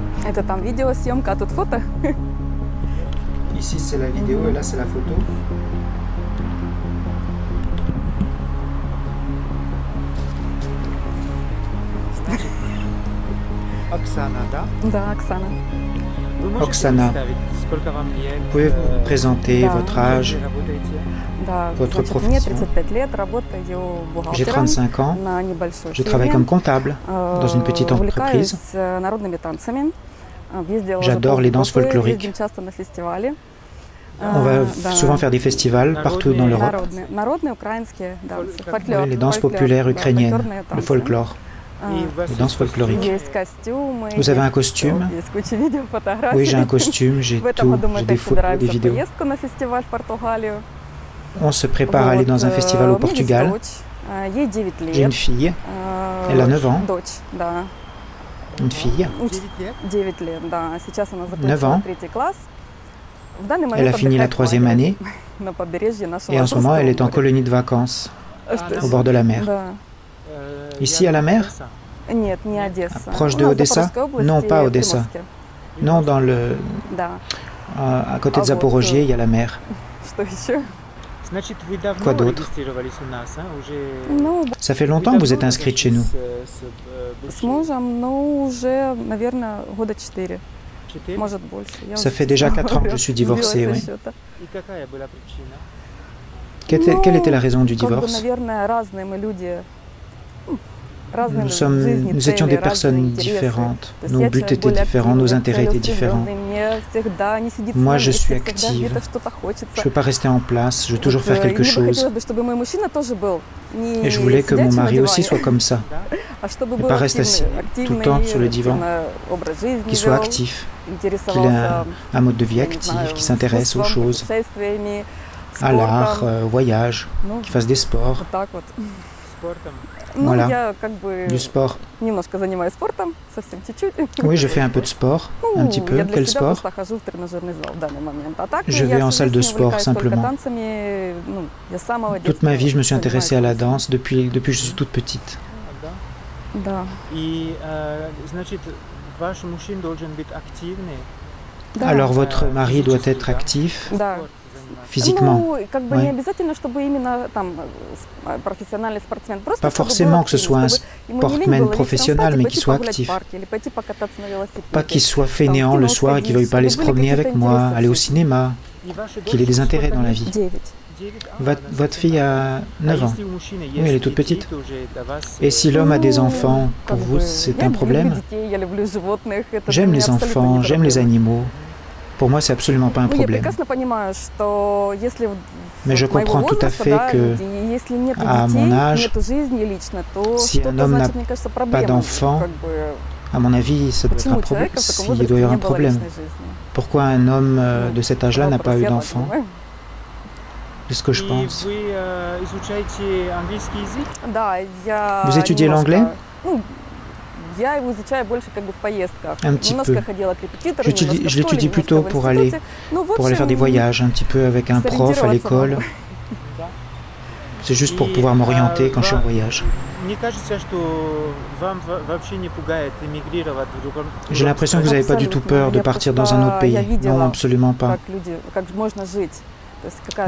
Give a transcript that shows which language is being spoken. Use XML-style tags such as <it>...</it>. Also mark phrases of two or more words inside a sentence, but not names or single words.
<ru>Это там видеосъемка, а тут фото.</ru> <fr>Ici c'est la vidéo et là c'est la photo.</fr> <ru>Оксана, да? Да, Оксана.</ru> <fr>Oksana, pouvez-vous vous présenter votre âge,</fr> <ru>Да,</ru> <fr>votre</fr> <ru>значит, мне</ru> <fr>profession?</fr> <ru>35 лет, работаю</ru> <fr>J'ai</fr> <ru>бухгалтером</ru> <fr>35 ans,</fr> <ru>на небольшой</ru> <fr>je travaille comme comptable dans une petite entreprise.</fr> <ru>Увлекаюсь народными танцами. Ездила</ru> <fr>J'adore</fr> <ru>уже</ru> <fr>les danses</fr> <ru>полгода,</ru> <fr>folkloriques.</fr> <ru>ездим часто на фестивали.</ru> <fr>On va souvent faire des festivals partout dans l'Europe.</fr> <ru>Народные украинские дансы, фольклор.</ru> <fr>Oui, les danses populaires ukrainiennes, le folklore, les danses folkloriques.</fr> <ru>Есть костюмы.</ru> <fr>Vous avez un costume?</fr> <ru>Есть куча видео, фотографий.</ru> <fr>Oui, j'ai un costume, j'ai</fr> <ru>В этом</ru> <fr>tout,</fr> <ru>году мы</ru> <fr>j'ai des</fr> <ru>опять</ru> <fr>photos, des</fr> <ru>собираемся в</ru> <fr>vidéos.</fr> <ru>поездку на фестиваль в Португалию.</ru> <fr>On se prépare à aller dans un festival au</fr> <ru>У меня есть</ru> <fr>Portugal.</fr> <ru>дочь, ей 9 лет.</ru> <fr>J'ai une fille, elle a 9 ans,</fr> <ru>Дочь, да.</ru> <fr>une fille.</fr> <ru>9 лет, да. Сейчас она</ru> <fr>9 ans.</fr> <ru>закончила 3 класс. В данный момент</ru> <fr>Elle a fini la</fr> <ru>отдыхает в</ru> <fr>3e</fr> <ru>лагере</ru> <fr>année</fr> <ru>на побережье нашего</ru> <fr>et en ce moment elle est en</fr> <ru>моря.</ru> <fr>colonie de vacances au bord de la mer.</fr> <ru>Да.</ru> <fr>Ici à la mer?</fr> <ru>Нет, не Одесса.</ru> <fr>Proche de</fr> <ru>У нас в</ru> <fr>Odessa?</fr> <ru>Запорожской области,</ru> <fr>Non, pas Odessa.</fr> <ru>Приморске.</ru> <fr>Non, dans le,</fr> <ru>Да.</ru> <fr>à côté de Zaporogie, il y a la mer.</fr> <ru>Что еще? Значит, вы давно</ru> <fr>Quoi d'autre?</fr> <ru>регистрировались у нас, а? Уже... Ну,</ru> <fr>Ça fait longtemps que vous êtes inscrite chez nous.</fr> <ru>с мужем, ну, уже, наверное, года 4. Может, больше. Я</ru> <fr>Ça</fr> <ru>уже</ru> <fr>fait déjà 4 ans que je suis divorcée, oui.</fr> <ru>И какая была причина?</ru> <fr>Quelle était la raison du</fr> <ru>Как бы,</ru> <fr>divorce?</fr> <ru>наверное, разные мы люди. Разные</ru> <fr>Nous étions des personnes différentes. Nos buts étaient différents, nos intérêts étaient différents. Moi, je suis active. Je ne peux pas rester en place, je veux toujours faire quelque chose. Et je voulais que mon mari aussi soit comme ça. Et pas reste assis tout le temps sur le divan. Qu'il soit actif, qu'il ait un mode de vie actif, qu'il s'intéresse aux choses, à l'art, au voyage, qu'il fasse des sports.</fr> <ru>Спортом?</ru> <fr>Voilà, du sport.</fr> <ru>Немножко занимаюсь спортом, совсем чуть-чуть.</ru> <fr>Oui, je fais un peu de sport, un petit peu. Quel sport? Je vais en salle de sport simplement. Toute ma vie, je me suis intéressée à la danse depuis que je suis toute petite.</fr> <ru>Да. И, значит, ваш мужчина должен быть активный.</ru> <fr>Alors votre mari doit être actif</fr> <ru>Да.</ru> <fr>physiquement.</fr> <ru>Ну, как бы</ru> <fr>Oui.</fr> <ru>не обязательно, чтобы именно там профессиональный спортсмен. Просто</ru> <fr>Pas</fr> <ru>чтобы</ru> <fr>forcément</fr> <ru>был</ru> <fr>que ce</fr> <ru>активный,</ru> <fr>soit un</fr> <ru>чтобы ему не лень</ru> <fr>sportman</fr> <ru>было вечером</ru> <fr>professionnel,</fr> <ru>встать и</ru> <fr>mais</fr> <ru>пойти</ru> <fr>qu'il soit</fr> <ru>погулять в</ru> <fr>actif.</fr> <ru>парке или пойти покататься на велосипеде.</ru> <fr>Pas qu'il soit</fr> <ru>Там,</ru> <fr>fainéant</fr> <ru>в</ru> <fr>le</fr> <ru>кино</ru> <fr>soir et qu'il ne veuille</fr> <ru>сходить,</ru> <fr>pas aller se</fr> <ru>чтобы были</ru> <fr>promener</fr> <ru>какие-то</ru> <fr>avec moi,</fr> <ru>интересы в</ru> <fr>aller au</fr> <ru>жизни.</ru> <fr>cinéma,</fr> <ru>И ваша</ru> <fr>qu'il ait des</fr> <ru>дочь</ru> <fr>intérêts</fr> <ru>сколько</ru> <fr>dans la</fr> <ru>лет?</ru> <fr>vie.</fr> <ru>9.</ru> <fr>9? Votre fille a 9</fr> <ru>А</ru> <fr>ans.</fr> <ru>если у мужчины</ru> <fr>Oui, elle est</fr> <ru>есть</ru> <fr>toute</fr> <ru>дети,</ru> <fr>petite.</fr> <ru>то уже для вас,</ru> <fr>Et si l'homme a des enfants,</fr> <ru>Как</ru> <fr>pour</fr> <ru>бы,</ru> <fr>vous, c'est</fr> <ru>я</ru> <fr>un</fr> <ru>люблю</ru> <fr>problème?</fr> <ru>детей, я люблю животных, это для</ru> <fr>J'aime</fr> <ru>меня</ru> <fr>les</fr> <ru>абсолютно</ru> <fr>enfants,</fr> <ru>не</ru> <fr>j'aime les</fr> <ru>проблема.</ru> <fr>animaux. Pour moi, c'est absolument pas un</fr> <ru>Ну, я</ru> <fr>problème.</fr> <ru>прекрасно понимаю, что если</ru> <fr>Mais je</fr> <ru>вот моего</ru> <fr>comprends tout à</fr> <ru>возраста,</ru> <fr>fait</fr> <ru>да,</ru> <fr>que</fr> <ru>люди, и если нет</ru> <fr>à</fr> <ru>детей,</ru> <fr>mon âge,</fr> <ru>нету жизни лично, то</ru> <fr>si un</fr> <ru>что-то,</ru> <fr>homme n'a</fr> <ru>значит, мне кажется,</ru> <fr>pas</fr> <ru>проблема.</ru> <fr>d'enfant,</fr> <ru>Как бы,</ru> <fr>à mon avis, ça doit être</fr> <ru>почему</ru> <fr>un</fr> <ru>у</ru> <fr>problème.</fr> <ru>человека в таком</ru> <fr>Il</fr> <ru>возрасте</ru> <fr>doit y avoir</fr> <ru>не</ru> <fr>un</fr> <ru>было</ru> <fr>problème.</fr> <ru>личной жизни?</ru> <fr>Pourquoi un homme de cet âge-là n'a pas</fr> <ru>Вопрос,</ru> <fr>eu</fr> <ru>я так</ru> <fr>d'enfant?</fr> <ru>думаю.</ru> <fr>C'est ce que je</fr> <ru>И</ru> <fr>pense.</fr> <ru>вы изучаете английский язык? Да, я</ru> <fr>Vous étudiez</fr> <ru>немножко,</ru> <fr>l'anglais?</fr> <ru>Ну, я его изучаю больше как бы в поездках.</ru> <fr>Un petit</fr> <ru>Немножко</ru> <fr>peu.</fr> <ru>ходила к репетитору,</ru> <fr>Je</fr> <ru>немножко в</ru> <fr>l'étudie</fr> <ru>школе,</ru> <fr>plutôt</fr> <ru>немножко в</ru> <fr>pour aller,</fr> <ru>институте. Ну, в</ru> <fr>pour aller faire des</fr> <ru>общем,</ru> <fr>voyages, un petit peu avec un prof à l'école.</fr> <ru>Да.</ru> <fr>C'est juste pour</fr> <ru>И,</ru> <fr>pouvoir m'orienter quand je suis en</fr> <ru>ва-</ru> <fr>voyage.</fr> <ru>Мне кажется, что вам вообще не пугает эмигрировать в другом...</ru> <fr>J'ai l'impression que vous n'avez pas du tout peur de partir dans un autre pays. Non, absolument pas.</fr> <ru>как люди, как можно жить. То есть какая</ru>